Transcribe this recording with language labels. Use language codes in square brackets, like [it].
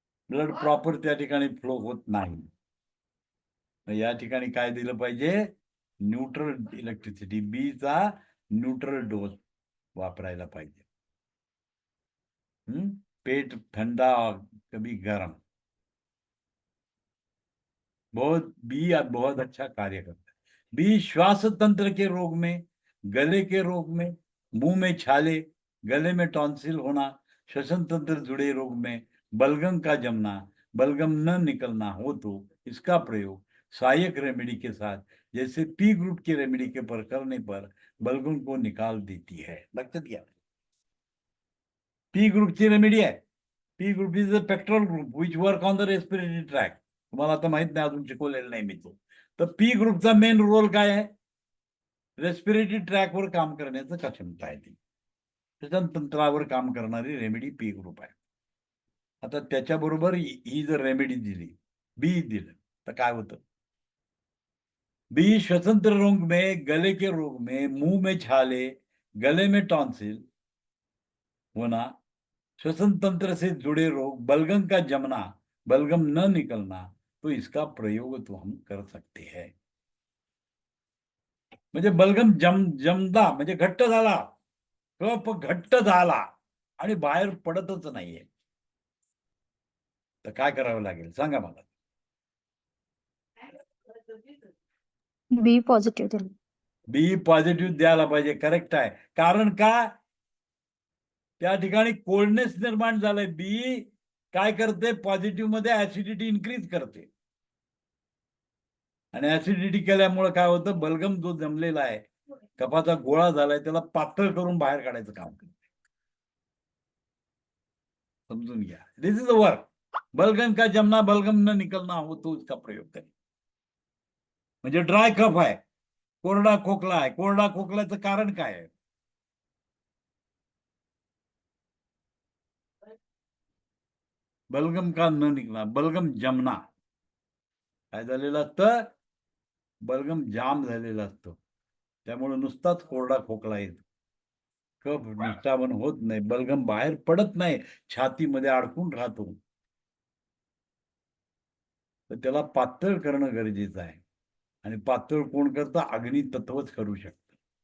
[mr] Blood proper त्या ठिकाणी flow होत नाही. या ठिकाणी काय दिलं पाहिजे? न्यूट्रल इलेक्ट्रिसिटी, बी चा न्यूट्रल डोस वापरायला पाहिजे. [hi] पेट ठंडा, कभी गरम. बी बहुत अच्छा कार्य करता है. बी श्वास तंत्र के रोग में, गले के रोग में, मुंह में छाले, गले में टॉन्सिल होना, श्वसन तंत्र जुड़े रोग में बलगम का जमना, बलगम न निकलना हो तो इसका प्रयोग सहायक रेमेडी के साथ, जैसे पी ग्रुप की रेमेडी के पर करने पर बलगम को निकाल देती है. [mr] लक्षात घ्या. पी ग्रुपची रेमेडी आहे. [en] P group is a pectoral group which work on the respiratory tract. [mr] तुम्हाला आता माहित नाही, अजून शिकवलेलं नाही मी तो. तर पी ग्रुपचा मेन रोल काय आहे? रेस्पिरेटरी ट्रॅकवर काम करण्याचं क्षमता आहे ती. श्वसन तंत्रावर काम करणारी रेमेडी पी ग्रुप आहे. आता त्याच्याबरोबर ही जर रेमेडी दिली, बी दिलं, तर काय होतं? [hi] बी श्वसन रोग में, गले के रोग में, मुंह में छाले, गले में टॉन्सिल होना, श्वसन तंत्र से जुड़े रोग, बलगम का जमना, बलगम न निकलना, तो इसका प्रयोग तो हम कर सकते हैं. [mr] म्हणजे बलगम जमदा म्हणजे घट्ट झाला, कफ घट्ट झाला आणि बाहेर पडतच नाहीये, तर काय करावं लागेल सांगा मला? बी पॉझिटिव्ह दिलं. बी पॉझिटिव्ह द्यायला पाहिजे. करेक्ट आहे. कारण का? त्या ठिकाणी कोल्डनेस निर्माण झालंय. बी काय करते? पॉझिटिव्ह मध्ये ऍसिडिटी इन्क्रीज करते आणि ऍसिडिटी केल्यामुळे काय होतं? बलगम जो जमलेला आहे, कफाचा गोळा झालाय, त्याला पातळ करून बाहेर काढायचं काम करते. समजून घ्या. [en] This is a work. [hi] बलगम का जमना, बलगम न निकलना हो तो इसका प्रयोग करेल. [mr] म्हणजे ड्राय कफ आहे, कोरडा खोकला आहे. कोरडा खोकल्याचं कारण काय आहे? [hi] बलगम का न निकलना, बलगम जमना. [mr] काय झालेलं असतं, बलगम जाम झालेलं असतं, त्यामुळे नुसताच कोरडा खोकला येतो, कफ निष्ठावन होत नाही, बलगम बाहेर पडत नाही, छातीमध्ये अडकून राहतो. तर त्याला पातळ करणं गरजेचं आहे. आणि पातळ कोण करतं, अग्नी तत्वच करू शकतं.